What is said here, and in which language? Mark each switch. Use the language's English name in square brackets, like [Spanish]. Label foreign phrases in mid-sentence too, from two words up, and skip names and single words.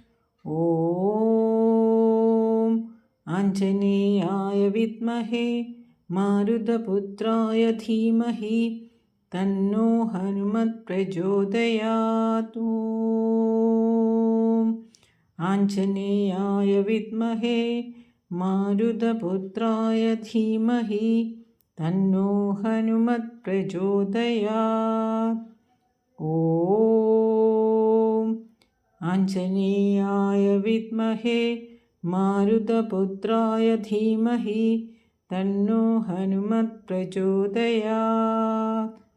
[Sanskrit] ॐ आञ्जनेयाय विद्महे मारुतपुत्राय धीमहि तन्नो हनुमत् प्रचोदयात्। ആഞ്ജനേയായ വിദ്മഹേ മാരുതപുത്രായ ധീമഹി തന്നോ ഹനുമത് പ്രചോദയാത്. ഓം ആഞ്ജനേയായ വിദ്മഹേ മാരുതപുത്രായ ധീമഹി തന്നോ ഹനുമത് പ്രചോദയാത്.